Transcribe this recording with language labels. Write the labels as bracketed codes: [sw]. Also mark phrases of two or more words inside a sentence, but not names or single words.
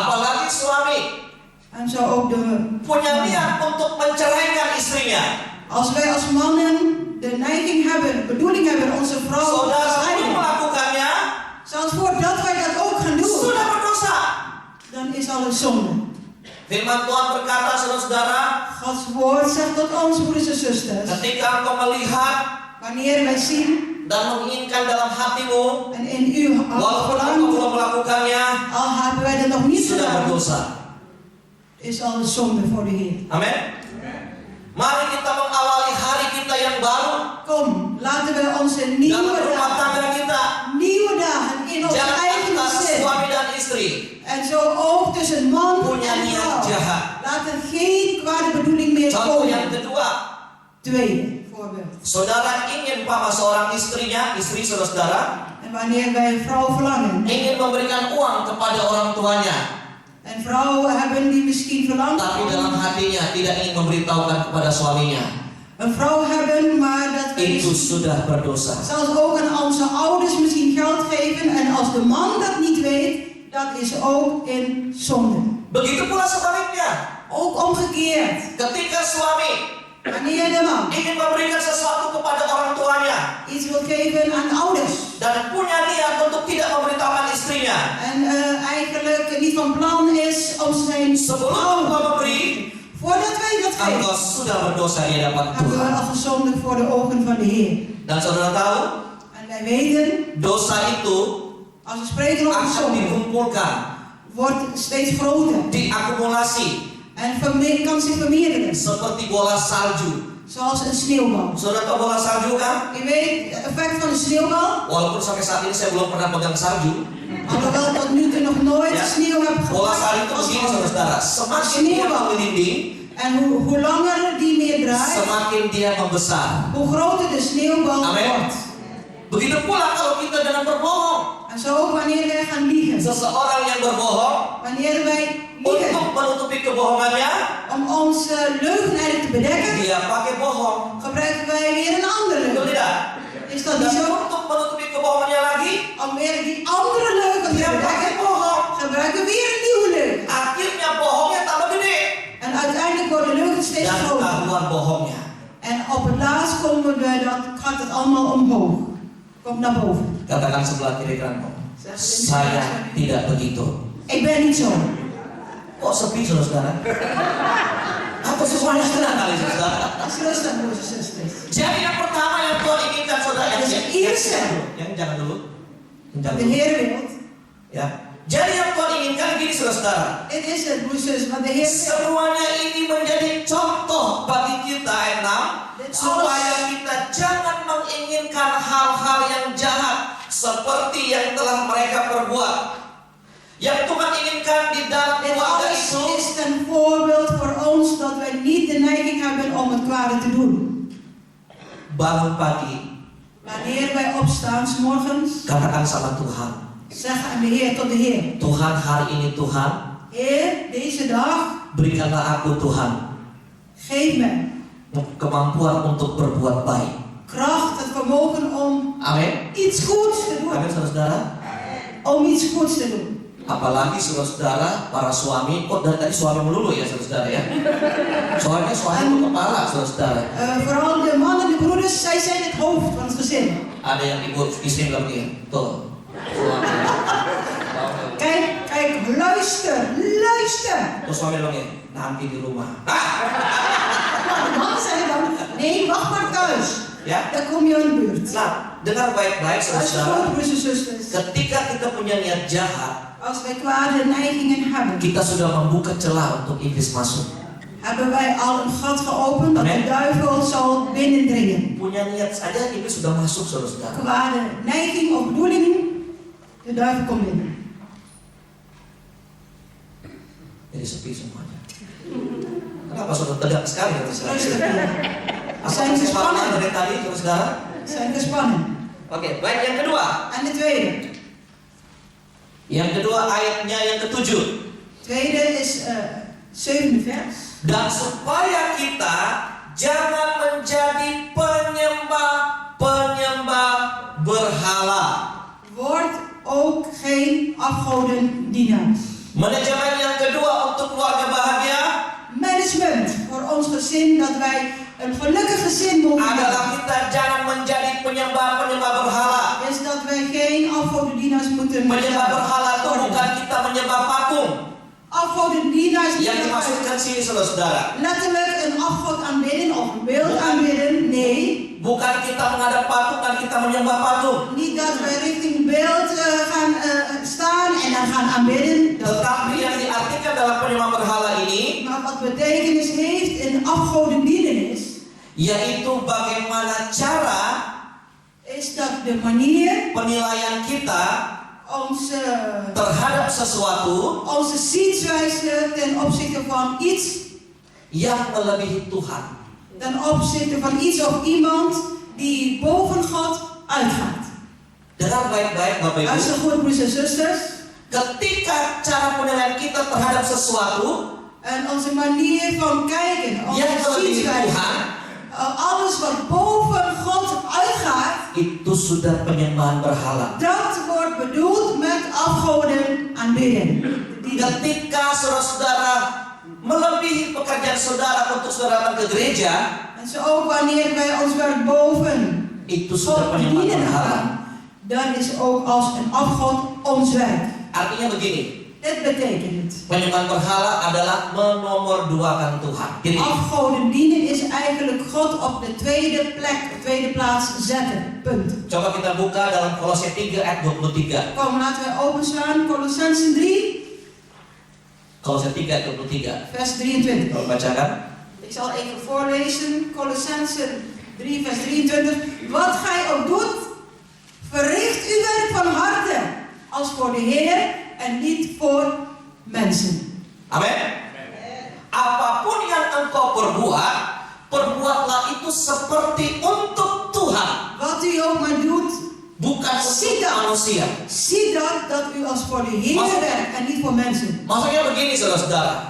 [id] apalagi suami [nl] En zo ook de [id] punya niat untuk menceraikan istrinya. [nl] Als wij als mannen de neiging hebben, bedoeling hebben onze vrouw te [id] Saudara belum [nl] scheiden, [id] melakukannya, [nl] zelfs voordat wij dat ook gaan doen, [id] sudah berdosa. [nl] dan is alles zonde. [id] Firman Tuhan berkata, saudara-saudara, [nl] Gods woord zegt tot ons, broeders en zusters, [id] ketika engkau melihat [nl] wanneer wij zien [id] dan menginginkan dalam hatimu, [nl] en in u [id] walaupun engkau [nl] verlangt, [id] belum melakukannya, [nl] al hebben wij dat nog niet [id] sudah [nl] gedaan, [id] berdosa. [nl] is alles zonde voor de Heer. [id] Amin. Mari kita mengawali hari kita yang baru [nl] Kom, laten we onze [id] dalam [nl] nieuwe [id] rumah [nl] dagen, [id] tangga kita. [nl] nieuwe dagen in ons [id] Jangan [nl] eigen [id] antara [nl] gezin, [id] suami dan istri [nl] en zo ook tussen man [id] punya [nl] en [id] niat [nl] vrouw, [id] jahat. [nl] laat er geen kwade bedoeling meer [id] Contoh yang [nl] komen. [id] kedua, [nl] Tweede voorbeeld. [id] saudara ingin sama seorang istrinya, istri saudara, [nl] En wanneer wij een vrouw verlangen, [id] ingin memberikan uang kepada orang tuanya, [nl] en vrouwen hebben die misschien verlangt [id] tapi [nl] om [id] dalam hatinya tidak ingin memberitahukan kepada suaminya, [nl] een vrouw hebben, maar dat we [id] itu [nl] misschien [id] sudah berdosa. [nl] zelfs ook aan onze ouders misschien geld geven, en als de man dat niet weet, dat is ook in zonde. [id] Begitu pula sebaliknya, [nl] Ook omgekeerd. [id] ketika suami [nl] Wanneer de man [id] ingin memberikan sesuatu kepada orang tuanya [nl] iets wil geven aan de ouders. [id] dan punya niat untuk tidak memberitahukan istrinya, [nl] En eigenlijk niet van plan is om zijn [id] sebelum [nl] vrouw. [id] engkau memberi, [nl] Voordat wij dat [id] engkau [nl] geven, [id] sudah berdosa di hadapan [nl] hebben we [id] Tuhan. [nl] al gezondigd voor de ogen van de Heer. [id] Dan saudara tahu, [nl] En wij weten, [id] dosa itu [nl] als we spreken over [id] akan [nl] zonde, [id] dikumpulkan, [nl] wordt steeds groter. [id] diakumulasi [nl] En kan zich vermeerderen. [id] seperti bola salju. [nl] Zoals een sneeuwbal. [id] Saudara tahu bola salju kan? [nl] U weet het effect van een sneeuwbal. [id] Walaupun sampai saat ini saya belum pernah pegang salju. [nl] Alhoewel tot nu toe nog nooit [id] Ya. [nl] sneeuw heb [id] Bola salju itu [nl] gepakt. [id] begini saudara. Semakin dia menggelinding, [nl] En hoe langer die meer draait, [id] semakin dia membesar. [nl] hoe groter de sneeuwbal [id] Amin. [nl] wordt. [id] Begitu pula kalau kita dengan berbohong. [nl] En zo ook wanneer wij gaan liegen. [id] Seseorang yang berbohong [nl] Wanneer wij liegen [id] untuk menutupi kebohongannya, [nl] om onze leugen eigenlijk te bedekken, [id] dia pakai bohong. [nl] gebruiken wij weer een andere [id] Betul [nl] leugen. [id] tidak? [nl] Is dat niet [id] Dan [nl] zo? [id] untuk menutupi kebohongannya lagi, [nl] Om weer die andere leugen te [id] dia pakai [nl] bedekken, [id] bohong. [nl] gebruiken we weer een nieuwe leugen. [id] Akhirnya bohongnya tambah gede [nl] En uiteindelijk worden leugens steeds [id] dan [nl] groter. [id] ketahuan bohongnya. [nl] En op het laatst gaat het allemaal omhoog. Komt naar boven. [id] Katakan sebelah kiri kananmu, saya tidak begitu. [nl] Ik ben niet zo. [id] Kok sepi saudara? Apa semuanya tenang kali saudara? [nl] Dat is rustig, broers en zusters. [id] Jadi yang pertama yang Tuhan inginkan saudara, yang jangan dulu. Yang jangan [nl] De [id] dulu. [nl] Heer wil. [id] Ya. Jadi yang Tuhan inginkan gini saudara. [nl] Dit is het, broers en zusters. Want de Heer wil. [id] Semuanya ini menjadi contoh bagi kita supaya kita jangan menginginkan hal-hal yang jahat seperti yang telah mereka perbuat. Yang Tuhan inginkan di dalam [nl] Dit [id] keluarga [nl] alles [id] itu, [nl] is een voorbeeld voor ons dat wij niet de neiging hebben om het kwade te doen. [id] bangun pagi, [nl] Wanneer wij opstaan 's morgens, [id] katakan sama Tuhan, [nl] zeggen aan de Heer tot de Heer. [id] Tuhan hari ini Tuhan, [nl] Heer, deze dag, [id] berikanlah aku Tuhan [nl] geef mij [id] kemampuan untuk berbuat baik. [nl] kracht, het vermogen om [id] Amin. [nl] iets goeds te doen. [id] Amin saudara. [nl] Om iets goeds te doen. [id] Apalagi saudara para suami, dari tadi suami melulu ya saudara ya. Soalnya suami itu kepala saudara. [nl] Vooral de mannen, de broeders, zij zijn het hoofd van het gezin. [id] Ada yang ibu istri bilang begini, tuh. Suami. [nl] Kijk, luister. [id] Terus suami bilang gini, nanti di rumah. [nl] De mannen zeggen dan, nee, wacht maar thuis. [id] Ya. [nl] Dan kom je in de buurt. [id] Nah, dengar baik-baik [nl] Luister [id] saudara. [nl] goed, broers en zusters. [id] Ketika kita punya niat jahat, [nl] Als wij kwade neigingen hebben, [id] kita sudah membuka celah untuk iblis masuk. [nl] hebben wij al een gat geopend dat de [id] Amen. [nl] duivel zal binnendringen. [id] Punya niat saja iblis sudah masuk saudara. [nl] Kwade neiging of bedoelingen, de duivel komt binnen. [id] Jadi sepi semuanya. Kenapa saudara tegak sekali saudara? [nl] Rustig hier. [id] Apa [nl] Zijn [id] kesempatan [nl] gespannen. [id] dari tadi saudara? [nl] Zijn gespannen. [id] Oke, baik yang kedua. [nl] En de tweede. [id] Yang kedua ayatnya yang ke-7. [nl] Tweede is 7e vers. [id] Dan supaya kita jangan menjadi penyembah berhala. [nl] Word ook geen afgodendienaars. [id] Manajemen yang kedua untuk keluarga bahagia [nl] Management voor ons gezin, dat wij een gelukkig gezin mogen [id] adalah [nl] hebben, [id] kita jangan menjadi penyembah berhala. [nl] is dat wij geen afgodendienaars moeten [id] Penyembah berhala itu [nl] worden. [id] bukan kita menyembah patung. [nl] Afgodendienaars [id] Yang [nl] die [id] dimaksudkan sini saudara, [nl] letterlijk een afgod aanbidden of een beeld aanbidden. Nee, [id] bukan kita menghadap patung dan kita menyembah patung. [nl] niet dat wij richting beeld gaan staan en dan gaan aanbidden. [id] Tetapi yang diartikan dalam penyembah berhala ini, [nl] Maar wat betekenis heeft in afgodendienenis, [id] yaitu bagaimana cara [nl] is dat de manier [id] penilaian kita [nl] onze [id] terhadap sesuatu [nl] zienswijze ten opzichte van iets, [id] yang melebihi Tuhan. [nl] ten opzichte van iets of iemand die boven God uitgaat. [id] Dengar baik-baik Bapak Ibu. [nl] Luister goed, broers en zusters. [id] Ketika cara penilaian kita terhadap sesuatu [nl] En onze manier van kijken, [id] yang [nl] onze [id] melebihi [nl] zienswijze, [id] Tuhan, [nl] alles wat boven God uitgaat, [id] itu sudah penyembahan berhala. [nl] dat wordt bedoeld met afgoden aanbidden. [id] Ketika saudara-saudara melebihi pekerjaan saudara untuk saudara datang ke gereja, [nl] En zo ook wanneer wij ons werk boven [id] itu sudah [nl] God [id] penyembahan [nl] dienen [id] berhala. [nl] gaan, dan is ook als een afgod ons werk. [id] Artinya begini, [nl] Dit betekent, [id] penyembahan berhala adalah menomorduakan Tuhan. Jadi, [nl] afgoden dienen is eigenlijk God op de tweede plek, tweede plaats zetten. Punt. [id] coba kita buka dalam Kolose 3 ayat 23. [nl] Kom, laten we openslaan. Colossensen 3, [id] Kolose 3 ayat 23. [nl] vers 23. [id] Tolong bacakan. [nl] Ik zal even voorlezen. Colossensen 3, vers 23. Wat gij ook doet, verricht uw werk van harte, als voor de Heer en niet voor mensen. [id] Amin. Apapun yang engkau perbuat, perbuatlah itu seperti untuk Tuhan, [nl] Wat u ook maar doet, [id] bukan untuk manusia. [nl] zie dat u als voor de Heer werkt en niet voor mensen. [id] Maksudnya begini, saudara-saudara.